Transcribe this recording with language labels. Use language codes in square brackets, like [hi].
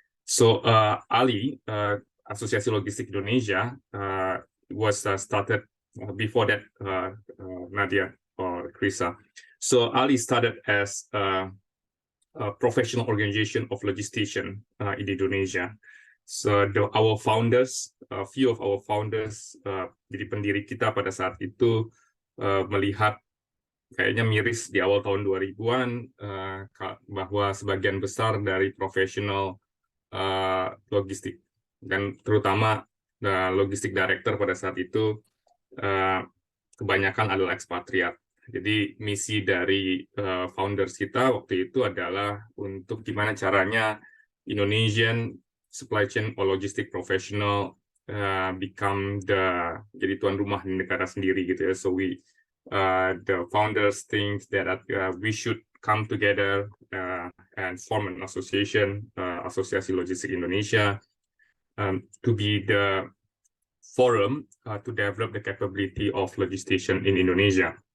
[en] So Ali, Asosiasi Logistik Indonesia, was started before that, Nadya or Krisa. So Ali started as a professional organization of logistician in Indonesia. So our founders, a few of our founders, [id] jadi pendiri kita pada saat itu melihat kayaknya miris di awal tahun 2000-an bahwa sebagian besar dari profesional logistik dan terutama logistik director pada saat itu kebanyakan adalah ekspatriat. Jadi misi dari founders kita waktu itu adalah untuk gimana caranya [en] Indonesian supply chain or logistic professional become [id] jadi tuan rumah di negara sendiri gitu ya. [en] So the founders think that we should come together and form an association, Asosiasi Logistik Indonesia, to be the forum to develop the capability of logistician in Indonesia.